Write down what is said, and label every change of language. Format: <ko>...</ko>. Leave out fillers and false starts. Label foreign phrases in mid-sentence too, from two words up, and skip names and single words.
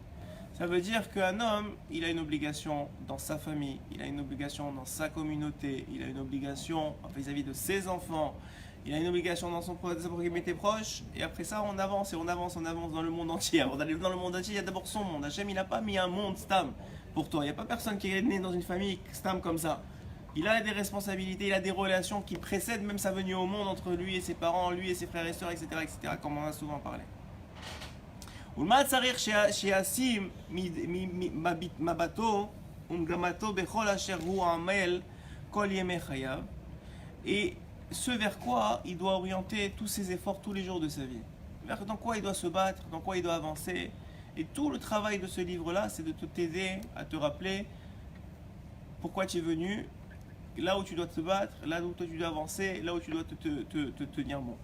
<fr>Ça veut dire qu'un homme, il a une obligation dans sa famille, il a une obligation dans sa communauté, il a une obligation vis-à-vis de ses enfants, il a une obligation dans sa proximité proche, et après ça on avance et on avance dans le monde entier. Avant d'aller dans le monde entier, il y a d'abord son monde. Hachem, il n'a pas mis un monde stam pour toi. Il n'y a pas personne qui est né dans une famille stam comme ça. Il a des responsabilités, il a des relations qui précèdent même sa venue au monde entre lui et ses parents, lui et ses frères et sœurs, etc., comme on a souvent parlé.</fr> <he>ולמה צריך שישים מבטו ומגמתו בכל אשר הוא עמל כל ימי חייו,</he> <fr>et ce vers quoi il doit orienter tous ses efforts tous les jours de sa vie, vers dans quoi il doit se battre, dans quoi il doit avancer. Et tout le travail de ce livre-là, c'est de t'aider à te rappeler pourquoi tu es venu, là où tu dois te battre, là où tu dois avancer, là où tu dois te tenir bon.</fr>